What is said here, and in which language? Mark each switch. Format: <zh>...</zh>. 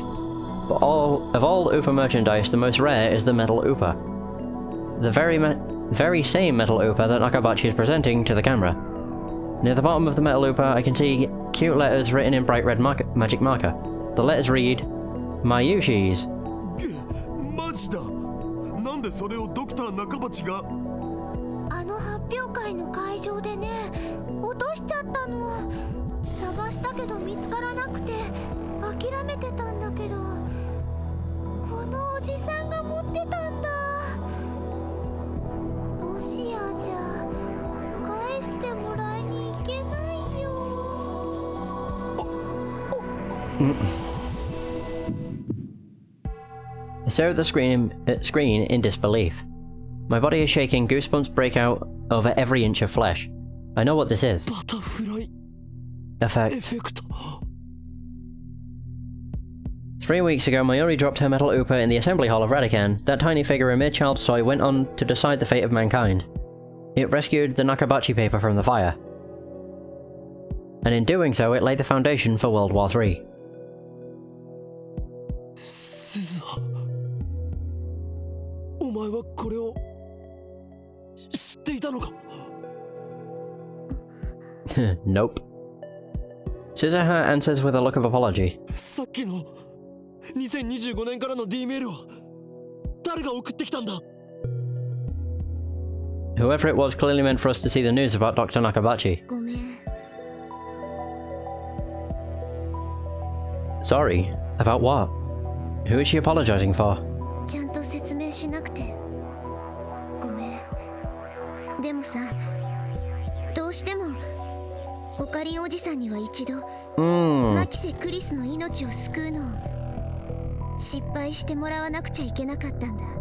<en>But of all Oopa merchandise, the most rare is the metal Oopa. The very same metal Oopa that Nakabachi is presenting to the camera. Near the bottom of the metal Oopa, I can see cute letters written in bright red magic marker. The letters read, Mayushi's.</en> <ja>マジだ。なんでそれをドクター中鉢が？あの発表会の会場でね、落としちゃったの。探したけど見つからなくて諦めてたんだけど、このおじさんが持ってたんだ。もしやじゃ返してもらいに行けないよ。</ja> <en>I stare at the screen in disbelief. My body is shaking, goosebumps break out over every inch of flesh. I know what this is. Butterfly Effect. effect. 3 weeks ago, Mayuri dropped her metal Oopa in the assembly hall of Radican. That tiny figure, a mere child's toy, went on to decide the fate of mankind. It rescued the Nakabachi paper from the fire. And in doing so, it laid the foundation for World War III.</en> <ja>スザお前はこれを知っていたのか？</ja> <en>Nope. Suzuha answers with a look of apology.</en> <ja>さっきの2025年からの D メールは誰が送ってきたんだ？</ja> <en>Whoever it was clearly meant for us to see the news about Dr. Nakabachi.</en> <ja>ごめん。</ja> <en>Sorry? About what? Who is she apologizing for?</en> <ja>ちゃんと説明しなくてごめん。でもさ、どうしてもオカリンおじさんには一度マキセ・クリスの命を救うのを失敗してもらわなくちゃいけなかったんだ。</ja>